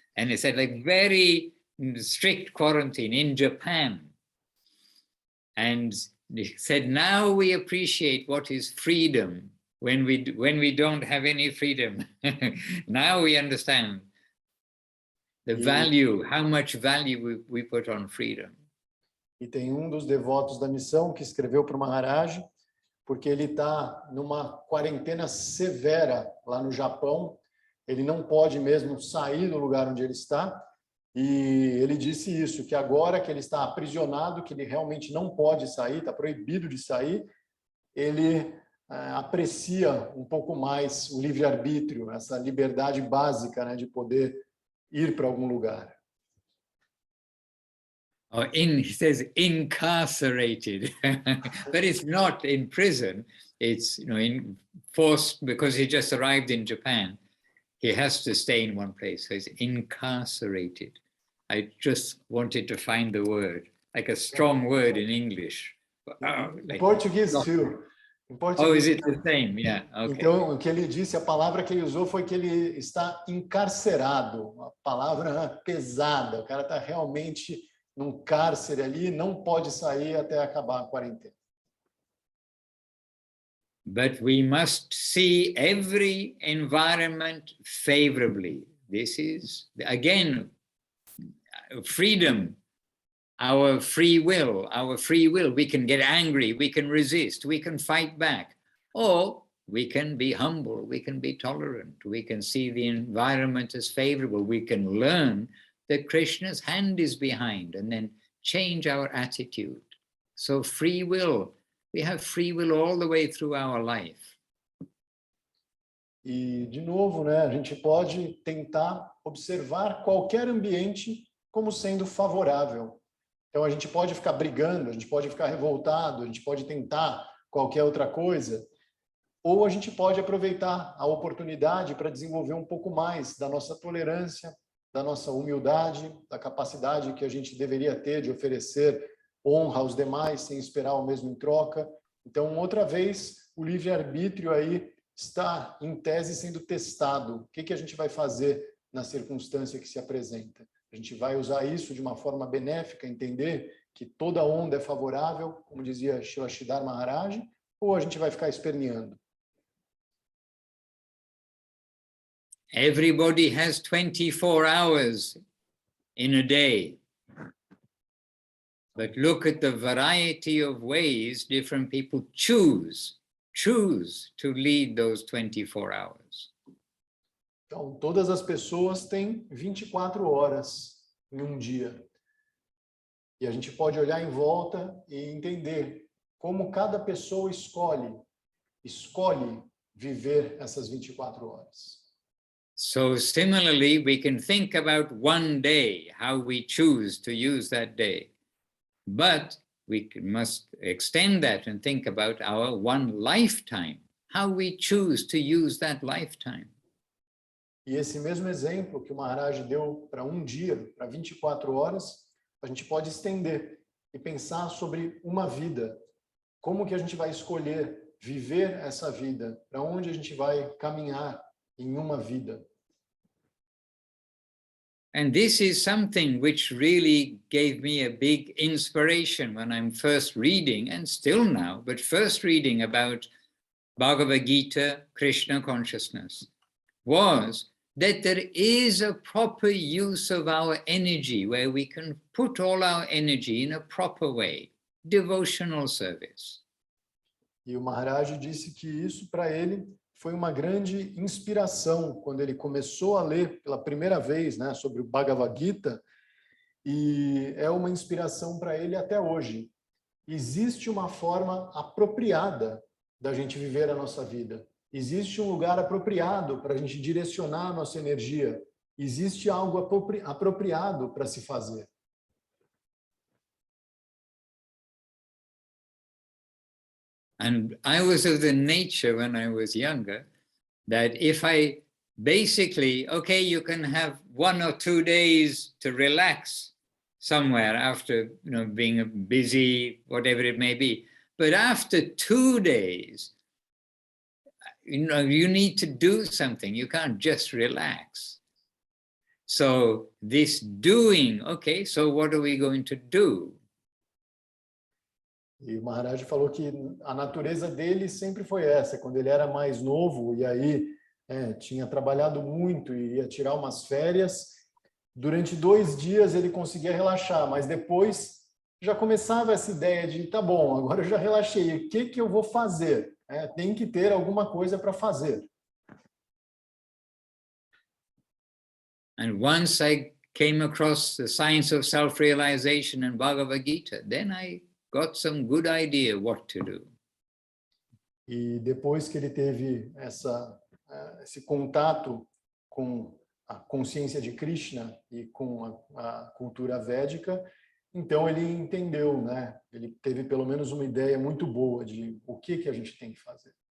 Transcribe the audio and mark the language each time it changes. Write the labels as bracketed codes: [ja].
[en] And he said like very strict quarantine in Japan. And he said, now we appreciate what is freedom when we don't have any freedom. Now we understand the value, how much value we put on freedom. [pt] E tem um dos devotos da missão que escreveu para o Maharaj, porque ele está numa quarentena severa lá no Japão, ele não pode mesmo sair do lugar onde ele está, e ele disse isso, que agora que ele está aprisionado, que ele realmente não pode sair, está proibido de sair, ele aprecia um pouco mais o livre-arbítrio, essa liberdade básica, né, de poder ir para algum lugar. [en] Oh, he says incarcerated, but it's not in prison. It's in forced because he just arrived in Japan. He has to stay in one place. So he's incarcerated. I just wanted to find the word, like a strong word in English. Like Portuguese too. Oh, is it the same? Yeah. Okay. [pt] Então, o que ele disse, a palavra que ele usou foi que ele está encarcerado, uma palavra pesada. O cara está realmente num cárcere ali, não pode sair até acabar a quarentena. [en] But we must see every environment favorably. This is, again, freedom, our free will. We can get angry, we can resist, we can fight back, or we can be humble, we can be tolerant, we can see the environment as favorable, we can learn that Krishna's hand is behind and then change our attitude. So free will, we have free will all the way through our life. [pt] E, de novo, né, a gente pode tentar observar qualquer ambiente como sendo favorável. Então, a gente pode ficar brigando, a gente pode ficar revoltado, a gente pode tentar qualquer outra coisa, ou a gente pode aproveitar a oportunidade para desenvolver um pouco mais da nossa tolerância, da nossa humildade, da capacidade que a gente deveria ter de oferecer honra aos demais sem esperar o mesmo em troca. Então, outra vez, o livre-arbítrio aí está, em tese, sendo testado. O que a gente vai fazer na circunstância que se apresenta? A gente vai usar isso de uma forma benéfica, entender que toda onda é favorável, como dizia Srila Sridhar Maharaj, ou a gente vai ficar esperneando? [en] Everybody has 24 hours in a day. But look at the variety of ways different people choose to lead those 24 hours. [pt] Então, todas as pessoas têm 24 horas em um dia. E a gente pode olhar em volta e entender como cada pessoa escolhe viver essas 24 horas. [en] So similarly, we can think about one day, how we choose to use that day. But we must extend that and think about our one lifetime, how we choose to use that lifetime. [pt] E esse mesmo exemplo que o Maharaj deu para um dia, para 24 horas, a gente pode estender e pensar sobre uma vida. Como que a gente vai escolher viver essa vida? Para onde a gente vai caminhar em uma vida? [en] And this is something which really gave me a big inspiration when I'm first reading, and still now, but first reading about Bhagavad Gita, Krishna consciousness, was that there is a proper use of our energy where we can put all our energy in a proper way, devotional service. [pt] E o Maharaj disse que isso para ele foi uma grande inspiração quando ele começou a ler pela primeira vez, né, sobre o Bhagavad Gita, e é uma inspiração para ele até hoje. Existe uma forma apropriada da gente viver a nossa vida. Existe um lugar apropriado para a gente direcionar a nossa energia. Existe algo apropriado para se fazer. [en] And I was of the nature when I was younger that if I basically, okay, you can have 1 or 2 days to relax somewhere after, being busy, whatever it may be. But after 2 days, you need to do something. You can't just relax. So this doing, okay, so what are we going to do? [pt] E o Maharaj falou que a natureza dele sempre foi essa. Quando ele era mais novo e aí tinha trabalhado muito e ia tirar umas férias, durante 2 dias ele conseguia relaxar, mas depois já começava essa ideia de, tá bom, agora eu já relaxei, o que eu vou fazer? Tem que ter alguma coisa para fazer. [en] And once I came across the science of self-realization in Bhagavad Gita, then I got some good idea what to do. [pt] E depois que ele teve esse contato com a consciência de Krishna e com a cultura védica, então ele entendeu, né? Ele teve pelo menos uma ideia muito boa de o que a gente tem que fazer.